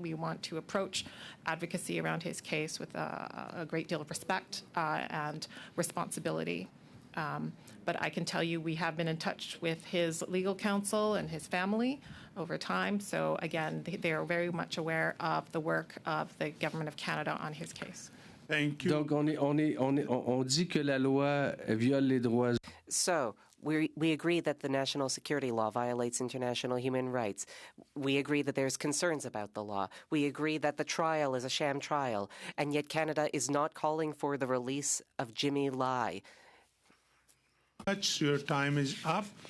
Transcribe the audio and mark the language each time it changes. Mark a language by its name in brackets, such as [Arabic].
[English] We want to approach advocacy around his case with a great deal of respect and responsibility. But I can tell you we have been in touch with his legal counsel and his family over time. So again, they are very much aware of the work of the Government of Canada on his case. Thank you. [French] Donc, on dit que la loi viole les droits. [English] So, we agree that the national security law violates international human rights. We agree that there's concerns about the law. We agree that the trial is a sham trial. And yet Canada is not calling for the release of Jimmy Lai. much. Your time is up.